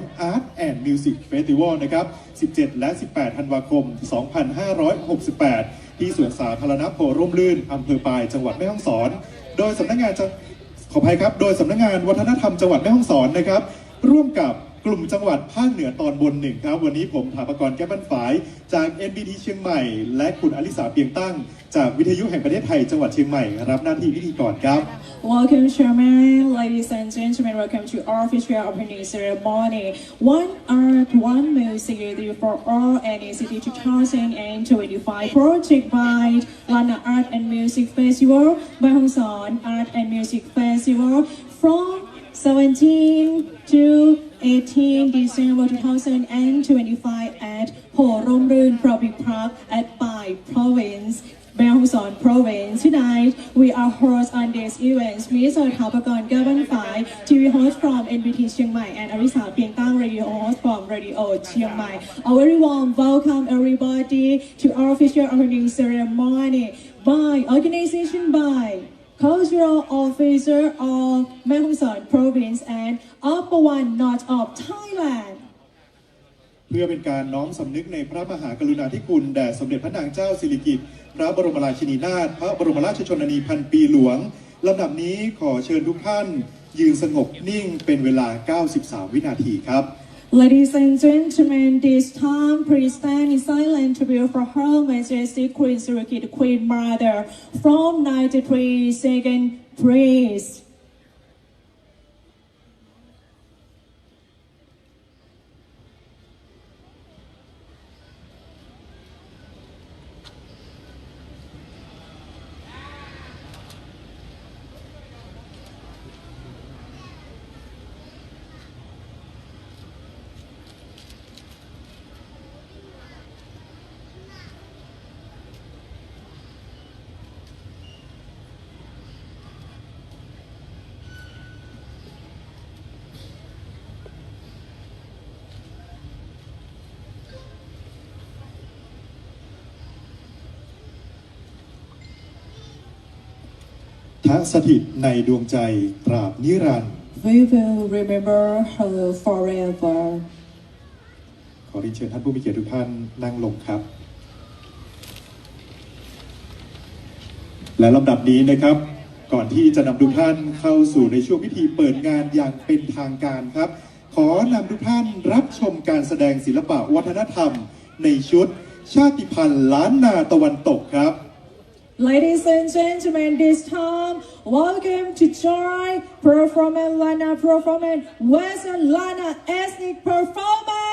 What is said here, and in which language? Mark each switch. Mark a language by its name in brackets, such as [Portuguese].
[Thai] Art and Music Festival นะครับ 17 และ 18 ธันวาคม 2568 ที่สวนสาธารณะโพร่มรื่น อำเภอปาย จังหวัดแม่ฮ่องสอน โดยสำนักงานขออภัยครับ โดยสำนักงานวัฒนธรรมจังหวัดแม่ฮ่องสอนนะครับ ร่วมกับ กลุ่มจังหวัดภาคเหนือตอนบนหนึ่งครับวันนี้ผมถาปกรณ์แก้วบ้านฝายจาก NBT เชียงใหม่และคุณอลิสาเปียงตั้งจากวิทยุแห่งประเทศไทยจังหวัดเชียงใหม่รับหน้าที่พิธีกรครับ [English] Welcome, Chairman, ladies and gentlemen. Welcome to our official opening ceremony. One art, one music for all NCT 2025 project by Lana Art and Music Festival, by Hong Son Art and Music Festival from 17 to 18 December 2025 at Ho Rom Run Public Park at Pai Province. Hong Son Province. Tonight, we are hosts on this event. Mr. Thapakorn Gabanfai, TV host from NBT Chiang Mai, and Arisa Piengtang, radio host from Radio Chiang Mai. A very warm welcome, everybody, to our official opening ceremony by organization by Cultural Officer of Hong Son Province and Upper One North of Thailand. [Thai] เพื่อเป็นการน้อมสำนึกในพระมหากรุณาธิคุณแด่สมเด็จพระนางเจ้าสิริกิติ์พระบรมราชินีนาถพระบรมราชชนนีพันปีหลวงลำดับนี้ขอเชิญทุกท่านยืนสงบนิ่งเป็นเวลา 93 วินาทีครับ [English] Ladies and gentlemen, this time please stand in silent tribute for Her Majesty Queen Sirikit, Queen Mother, from 93 seconds, please. [Thai] ทสถิตในดวงใจตราบนิรันดร์ [English] We will remember her forever. [Thai] ขอเรียนเชิญท่านผู้มีเกียรติทุกท่านนั่งลงครับและลำดับนี้นะครับก่อนที่จะนำทุกท่านเข้าสู่ในช่วงพิธีเปิดงานอย่างเป็นทางการครับขอนำทุกท่านรับชมการแสดงศิลปะวัฒนธรรมในชุดชาติพันธุ์ล้านนาตะวันตกครับ [English] Ladies and gentlemen, this time, welcome to join performance Lana performance Western Lana ethnic performance.